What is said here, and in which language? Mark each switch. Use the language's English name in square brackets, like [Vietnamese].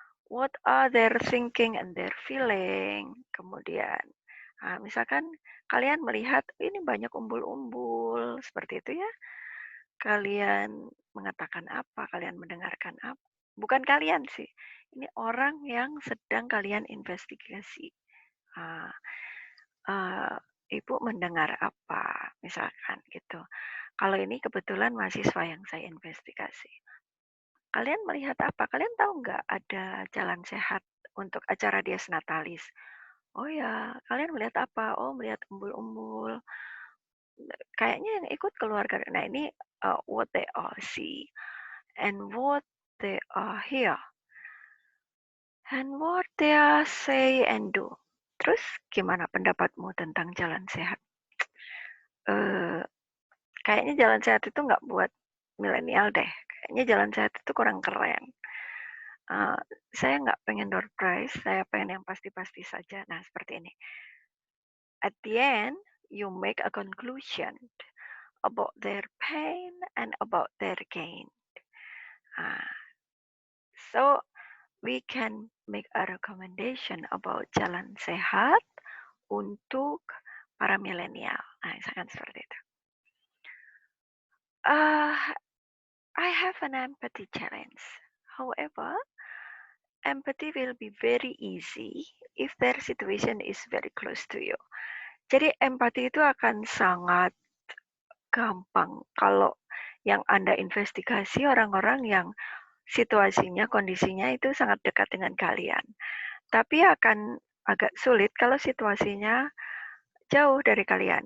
[English] What are their thinking and their feeling? [Indonesian] Kemudian, misalkan kalian melihat ini banyak umbul-umbul seperti itu ya. Kalian mengatakan apa? Kalian mendengarkan apa? Bukan kalian sih. Ini orang yang sedang kalian investigasi. Ah, Ibu mendengar apa? Misalkan gitu. Kalau ini kebetulan mahasiswa yang saya investigasi. Kalian melihat apa? Kalian tahu nggak ada jalan sehat untuk acara Dies Natalis? Oh ya, kalian melihat apa? Oh, melihat umbul-umbul. Kayaknya yang ikut keluarga. Nah, ini [English] what they all see and what they are hear and what they are say and do. [Indonesian] Terus gimana pendapatmu tentang jalan sehat? Kayaknya jalan sehat itu nggak buat milenial deh. Kayaknya jalan sehat itu kurang keren. Saya nggak pengen door prize, saya pengen yang pasti-pasti saja. Nah, seperti ini. [English] At the end, you make a conclusion about their pain and about their gain. So, we can make a recommendation about [Indonesian] jalan sehat untuk para milenial. Nah, misalkan seperti itu. [English] I have an empathy challenge. However, empathy will be very easy if their situation is very close to you. [Indonesian] Jadi empati itu akan sangat gampang kalau yang Anda investigasi orang-orang yang situasinya, kondisinya itu sangat dekat dengan kalian. Tapi akan agak sulit kalau situasinya jauh dari kalian.